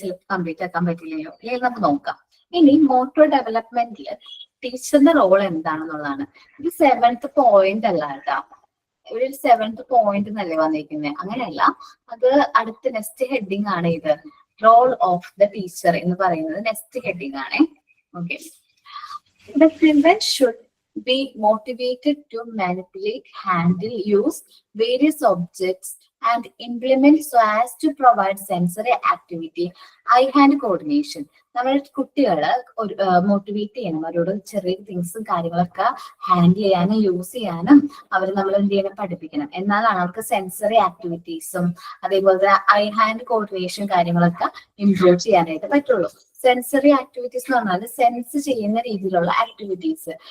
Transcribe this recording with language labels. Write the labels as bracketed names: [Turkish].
[Malayalam] Complete ആക്കാൻ പറ്റില്ലല്ലോ, അല്ലെങ്കിൽ നമുക്ക് നോക്കാം. ഇനി മോട്ടോർ ഡെവലപ്മെന്റിൽ ടീച്ചറിന്റെ റോൾ എന്താണെന്നുള്ളതാണ്. ഇത് 7th പോയിന്റ് അല്ല കേട്ടോ, ഒരു 7th പോയിന്റ് എന്നല്ലേ വന്നിരിക്കുന്നത്, അങ്ങനെയല്ല. അത് അടുത്ത നെക്സ്റ്റ് ഹെഡിങ് ആണ്. ഇത് [English] role of the teacher [Malayalam] എന്ന് പറയുന്നത് നെക്സ്റ്റ് ഹെഡിങ് ആണ്. [English] Okay, the children should be motivated to manipulate, handle, use various objects and implement so as to provide sensory activity, eye-hand coordination. [Malayalam] നമ്മൾ കുട്ടികളെ മോട്ടിവേറ്റ് ചെയ്യണം, അവരോട് ചെറിയ തിങ്സും കാര്യങ്ങളൊക്കെ ഹാൻഡിൽ ചെയ്യാനും യൂസ് ചെയ്യാനും അവർ നമ്മൾ എന്ത് ചെയ്യണം, പഠിപ്പിക്കണം. എന്നാലാണ് അവർക്ക് സെൻസറി ആക്ടിവിറ്റീസും അതേപോലെ ഐ ഹാൻഡ് കോർഡിനേഷൻ കാര്യങ്ങളൊക്കെ ഇംപ്രൂവ് ചെയ്യാനായിട്ട് പറ്റുള്ളൂ. സെൻസറി ആക്ടിവിറ്റീസ് എന്ന് പറഞ്ഞാൽ സെൻസ് ചെയ്യുന്ന രീതിയിലുള്ള ആക്ടിവിറ്റീസ്.